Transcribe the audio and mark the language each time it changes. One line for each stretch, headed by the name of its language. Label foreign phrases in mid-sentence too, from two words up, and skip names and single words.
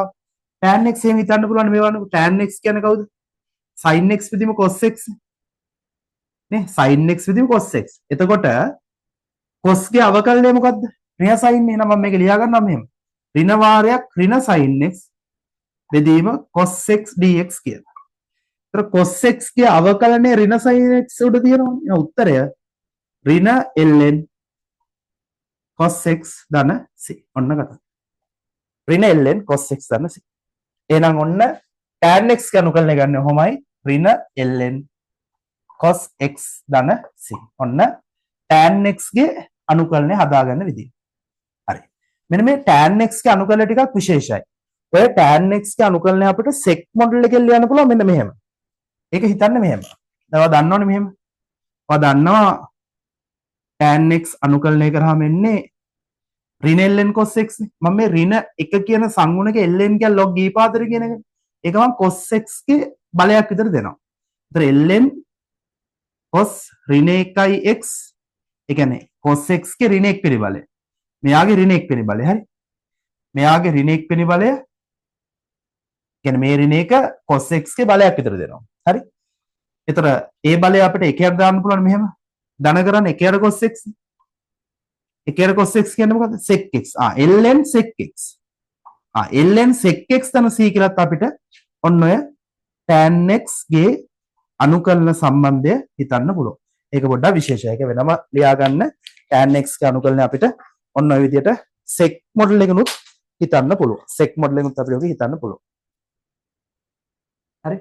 Sinhala: tan x එහෙම හිතන්න පුළුවන් මේ වань tan x කියන්නේ කවුද? sin x විදිහම cos x නේ sin x විදිහම cos x. එතකොට cos ගේ අවකලනය මොකද්ද? ඍණ sin. එහෙනම් මම මේක ලියා ගන්නවා මෙහෙම. ඍණ වාරයක් ඍණ sin x බෙදීම cos x dx කියලා. ඒතර cos x ගේ අවකලනය ඍණ sin x උඩ තියෙනවා. එහෙනම් උත්තරය ඍණ ln cos x ධන c. ඔන්න කතාව. ඍණ ln cos x ධන c. එහෙනම් ඔන්න tan x ගේ අනුකලනය ගන්න ඔහොමයි ඍණ ln cos x ධන c. ඔන්න tan x ගේ අනුකලනය හදාගන්න විදිය. හරි. මෙන්න මේ tan x ගේ අනුකලනය ටිකක් විශේෂයි. ඔය tan x ගේ අනුකලනය අපිට sec මොඩල් එකෙන් ලියන්න පුළුවන් මෙන්න මෙහෙම. ඒක හිතන්න මෙහෙම. දැන් ඔයා දන්නවනේ මෙහෙම. ඔයා දන්නවා tan x අනුකලනය කරාම එන්නේ ඍණ ln cos x නේ. මම මේ ඍණ 1 කියන සංගුණක ln කියන log e පාදර කියන එක. ඒක මම cos x ගේ බලයක් විතර දෙනවා. ඒතර ln cos ඍණ 1x ඒ කියන්නේ cos x ගේ ඍණ 1 වෙනි බලය. මෙයාගේ ඍණ 1 වෙනි බලය. හරි. මෙයාගේ ඍණ 1 වෙනි බලය කියන්නේ මේ ඍණ 1 cos x ගේ බලයක් විතර දෙනවා. හරි. ඒතර ඒ බලය අපිට එකයක් දාන්න පුළුවන් මෙහෙම. ධන කරන්න එකයට cos x. එකයට cos x කියන්නේ මොකද්ද? sec x. ln sec x. ln sec x තන c කියලාත් අපිට ඔන්න ඔය tan x ගේ අනුකලන සම්බන්ධය හිතන්න පුළුවන්. ඒක පොඩ්ඩක් විශේෂයි. ඒක වෙනම ලියා ගන්න. tan x ගේ අනුකලනය අපිට ඔන්න ඔය විදිහට sec මොඩල් එකනුත් හිතන්න පුළුවන්. sec මොඩල් එකනුත් අපිට ඔක හිතන්න පුළුවන්. හරි.